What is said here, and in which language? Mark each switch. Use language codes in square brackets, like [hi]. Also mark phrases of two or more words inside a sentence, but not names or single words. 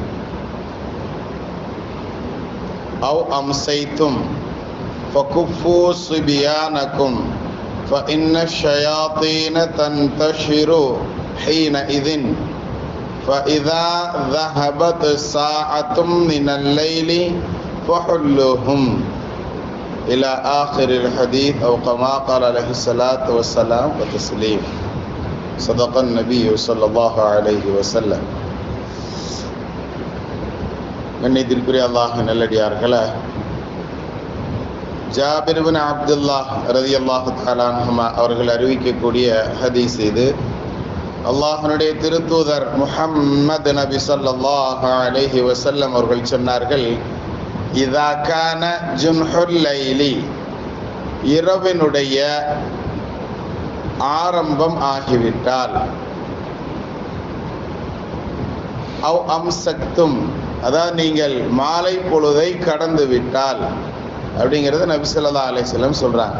[ar] أو أمسيتم فكفوا صبيانكم فإن الشياطين تنتشر حينئذ فإذا ذهبت ساعة من الليل فحلوهم إلى آخر الحديث أو كما قال عليه الصلاة والسلام وتسليم. صدق النبي صلى الله عليه وسلم. [ta] கண்ணியத்திற்குரிய அல்லாஹ் நல்லடியார்களே, ஜாபிர் பின் அப்துல்லாஹ் [ar] رضي الله تعالى عنهما [ta] அவர்கள் அறிவிக்கக்கூடிய ஹதீஸ் இது. அல்லாஹ்வுடைய திருத்தூதர் முஹம்மது நபி [ar] صلى الله عليه وسلم [ta] அவர்கள் சொன்னார்கள்: [ar] إذا كان جنح الليل, [ta] இரவினுடைய ஆரம்பம் ஆகிவிட்டால், [ar] أو أمسيتم, [ta] அதாவது நீங்கள் மாலை பொழுதை கடந்து விட்டால் அப்படிங்கிறது நபி [ar] صلى الله عليه وسلم [ta] சொல்றாங்க.